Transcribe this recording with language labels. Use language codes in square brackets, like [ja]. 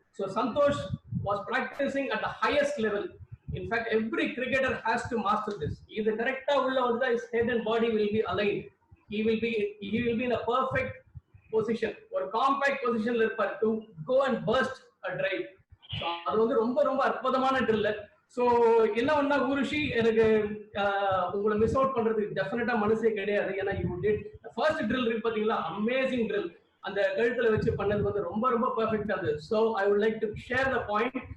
[en] So Santosh was practicing at the highest level. In fact, every cricketer has to master this. Either correct [ta] ulla vandha [en] his head and body will be aligned. He will be in a perfect position or compact position to go and burst a drive. [ta] So அது வந்து ரொம்ப அற்புதமான drill. So என்ன ஒண்ணா ஊர்வசி, எனக்கு உங்களை miss out பண்றதுக்கு டெஃபினட்டா மனசே கிடையாது. ஏன்னா [en] you did the first drill [ta] இருக்கு பாத்தீங்களா, அமேசிங் drill. அந்த கழுத்துல வச்சு பண்ணது வந்து ரொம்ப பெர்ஃபெக்ட்டா இருந்தது. [en] So I would like to share the point.